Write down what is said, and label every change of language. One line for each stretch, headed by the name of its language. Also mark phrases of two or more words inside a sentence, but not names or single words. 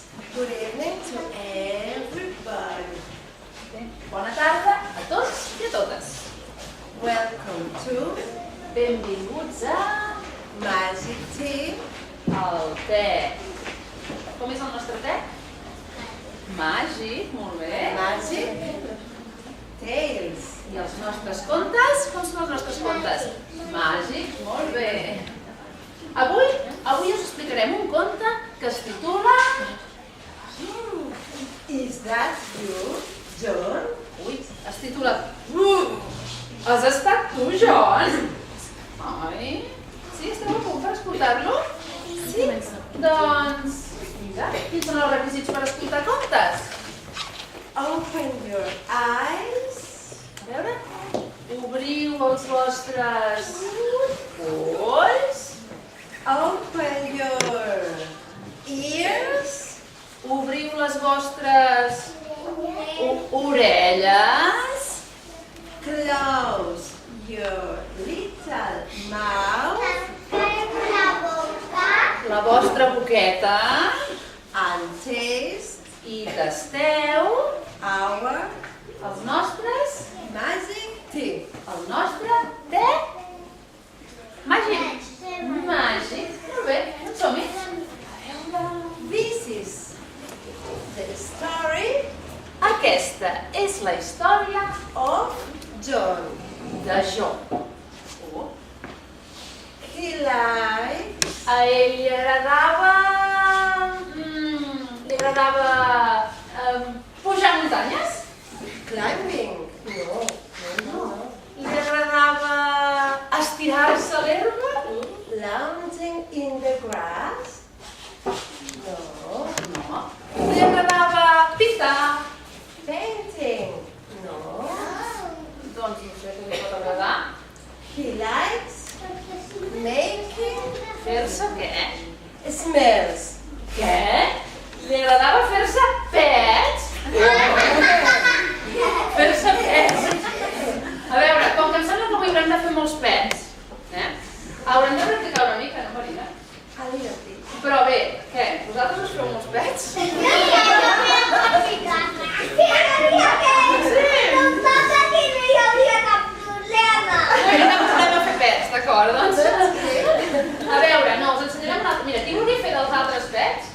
English: Good evening to everybody.
Catalan: Bona tarda a tots i a totes.
English: Welcome to
Catalan: Benvinguts a
English: Magic Tea.
Catalan: el te. Com és el nostre te? Màgic, molt bé.
English: Magic Tales.
Catalan: I els nostres contes? Com són els nostres contes? Màgic, molt bé. Avui us explicarem un conte que es titula...
English: Is that you, John?
Catalan: Ui, es titula... Has estat tu, John? Ai, sí, esteu a punt per escoltar-lo? Sí? Doncs, vinga, quins són els requisits per escoltar contes?
English: Open your eyes.
Catalan: A veure, obriu els vostres ulls,
English: Open your ears.
Catalan: obriu les vostres orelles,
English: Close your little mouth
Catalan: la vostra boqueta
English: and taste
Catalan: i tasteu
English: our
Catalan: els nostres,
English: magic tea.
Catalan: el nostre te màgic. Màgic, molt bé, doncs som-hi.
English: This is the story
Catalan: Aquesta és la història
English: of John.
Catalan: de Jo.
English: He likes
Catalan: A ell li agradava... pujar muntanyes?
English: climbing. No.
Catalan: Li agradava estirar-se a l'herba?
English: Lounging in the grass. No.
Catalan: No. Li agradava pintar?
English: Painting. No.
Catalan: Doncs no sé què li pot agradar.
English: He likes making
Catalan: Fer-se què?
English: smells.
Catalan: Què? Li agradava fer-se pets? Fer-se pets? A veure, com que em sembla que avui haurem de fer molts pets, haurem de practicar una mica, no, Marina?
English: A little bit.
Catalan: Però bé, què? Vosaltres us feu molts pets? No posarem a fer pets, d'acord? Doncs, a veure, no, us ensenyarem una altra... Mira, qui vulgui fer dels altres pets?